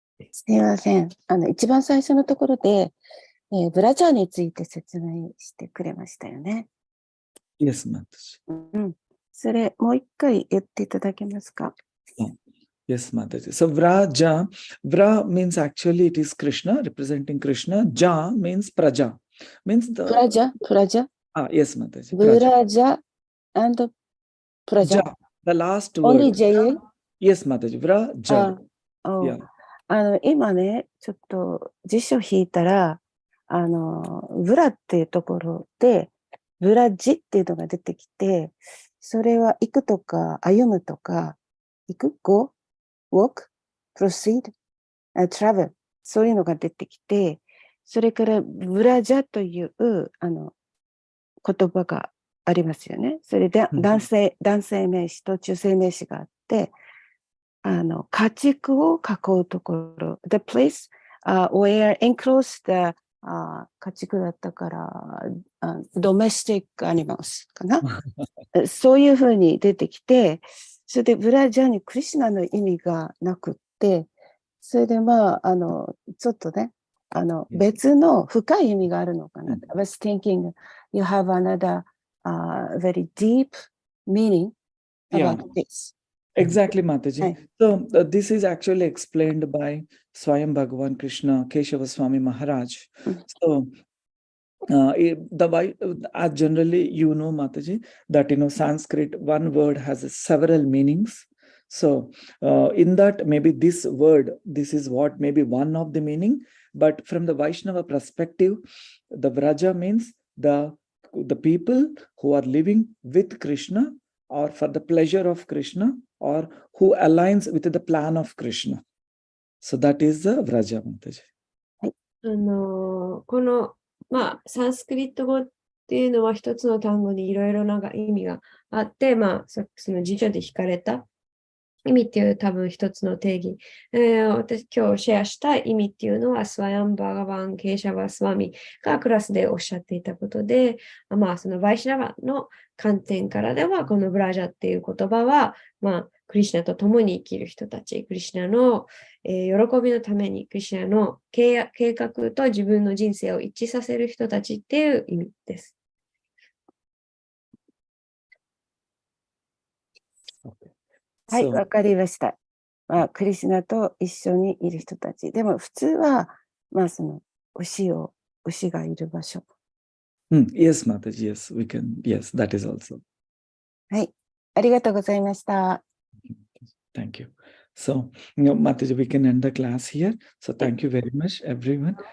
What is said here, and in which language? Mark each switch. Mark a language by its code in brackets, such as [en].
[ja] すみません。一番最初のところで、ブラジャーについて説明してくれましたよね。 [en] Yes, Mataji. [ja] それ、もう一回言っていただけますか？ [en] Yes, Mataji. So, Vra means actually it is Krishna, representing Krishna. Ja means Praja. Means the... [ja] プラジャ [en] yes, Mataji. [ja] ブラジャ and プラジャ [en] Ja, the last Only word. JA? Yes, Mataji. Vra, Ja. Yeah. [ja] 今ね、ちょっと辞書引いたら、ブラっていうところで、ブラジっていうのが出てきて、それは行くとか、歩むとか、行く [en] go, walk, proceed, travel [ja] そういうのが出てきて、それからブラジャという言葉がありますよね。それで男性名詞と中性名詞があって、家畜を囲うところ、 [en] the place where enclosed the [ja] 家畜だったから、 [en] domestic animals [ja] かな。そういうふうに出てきて、それでブラジャーにクリシュナの意味がなくって、それでちょっとね、別の深い意味があるのかな。 [en] I was thinking you have another very deep meaning about this. Exactly, Mataji. So this is actually explained by Swayam Bhagavan Krishna, Keshava Swami Maharaj. So as generally you know, Mataji, that Sanskrit, one word has several meanings. So in that, maybe this word, this is what maybe one of the meaning, but from the Vaishnava perspective, the Vraja means the people who are living with Krishna or for the pleasure of Krishna or who aligns with the plan of Krishna. So that is the Vraja, Mataji. [ja] この、サンスクリット語っていうのは一つの単語にいろいろな意味があって、その辞書で引かれた意味っていう多分一つの定義。私今日シェアした意味っていうのはスワヤンバーガバン・ケーシャバ・スワミがクラスでおっしゃっていたことで、そのバイシナバの観点からではこのブラジャっていう言葉は、クリシュナと共に生きる人たち、クリシュナの、喜びのためにクリシュナの計画と自分の人生を一致させる人たちっていう意味です。はい、わかりました。クリシュナと一緒にいる人たち。でも普通は、その牛がいる場所。 [en] Yes, Mataji, yes, we can, yes, that is also. [ja] はい、ありがとうございました。 [en] Thank you. So, Mataji, we can end the class here. So, thank you very much, everyone.